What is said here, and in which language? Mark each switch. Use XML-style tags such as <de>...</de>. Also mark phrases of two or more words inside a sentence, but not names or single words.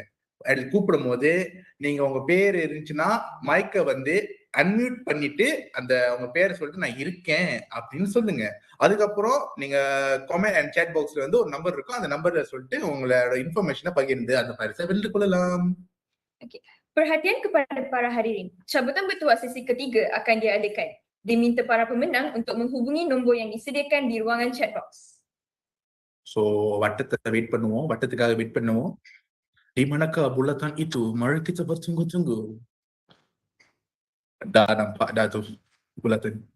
<ta>கூப்பிடும் போது நீங்க உங்க பேர் இருந்துச்சுன்னா மைக்க வந்து அன்மியூட் பண்ணிட்டு அந்த உங்க பேரை சொல்லிட்டு நான் இருக்கேன் அப்படின்னு சொல்லுங்க. அதுக்கப்புறம் நீங்க</ta> <en>comment and chat boxல</en> <ta>வந்து ஒரு நம்பர் இருக்கும், அந்த நம்பர்ல சொல்லிட்டு உங்களோட இன்ஃபர்மேஷனை பகிர்ந்து அந்த பரிசை வென்று கொள்ளலாம்.</ta> <ms>Perhatian kepada para hadirin. Cabutan bertuah sesi ketiga akan diadakan. Diminta para pemenang untuk menghubungi nombor yang disediakan di ruangan</ms> <en>chat box.</en> <ta>So வட்டத்தை வெயிட் பண்ணுவோம், வட்டத்துக்காக வெயிட் பண்ணுவோம்.</ta> <ms>Di manakah bulatan itu? Mari kita bertunggu-tunggu. Dah nampak dah tu bulatan.</ms>